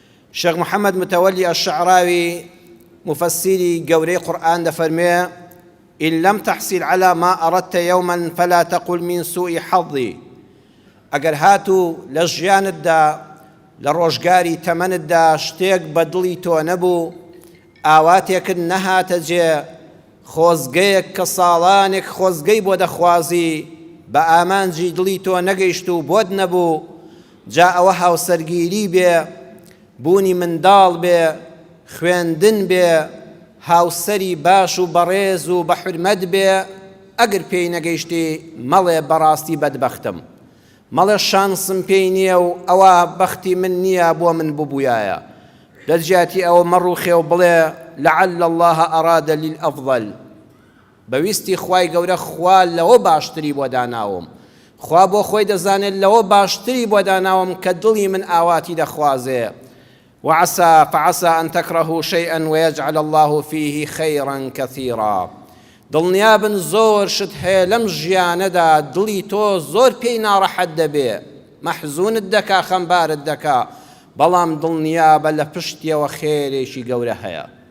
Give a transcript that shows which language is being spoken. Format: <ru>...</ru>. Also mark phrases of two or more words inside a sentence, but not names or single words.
<ar>شيخ محمد متولي الشعراوي</ar> <ckb>مفسري قوري قرآن دفرمي</ckb> <ar>إن لم تحصل على ما أردت يوما فلا تقل من سوء حظي.</ar> <ckb>ئەگەر هاتوو لە ژیانتدا لە ڕۆژگاری تەمەنتدا شتێک بە دڵی تۆ نەبوو، ئاواتێکت نەهاتە جێ، خۆزگەیەک کە ساڵانێک خۆزگەی بۆ دەخوازی بە ئامانجی دڵی تۆ نەگەیشت و بۆت نەبوو، جا ئەوە هاوسەرگیری بێ، بوونی منداڵ بێ، خوێندن بێ، هاوسەری باش و بەڕێز و بە حورمەت بێ، ئەگەر پێی نەگەیشتی مەڵێ بەڕاستی بەدبەختم، مەڵێ شانسم پێی نییە و ئەوە بەختی من نییە بۆ من ببووایە. لە جیاتی ئەوە مەڕوخێ و بڵێ</ckb> <ar>لعل الله أراد للأفضل،</ar> <ckb>بەویستی خوای گەورە خوا لەوە باشتری بۆ داناوم، خوا بۆ خۆی دەزانێت لەوە باشتری بۆ داناوم کە دڵی من ئاواتی دەخوازێ.</ckb> <ar>وعسى فعسى أن تكرهوا شيئا ويجعل الله فيه خيرا كثيرا.</ar> <ckb>دڵنیابن زۆر شت هەیە لەم ژیانەدا دڵی تۆ زۆر پێی ناڕەحەت دەبێ، مەحزونت دەکا، خەمبارت دەکا، بەڵام دڵنیابە لە پشتیەوە خێرێکی گەورە هەیە.</ckb>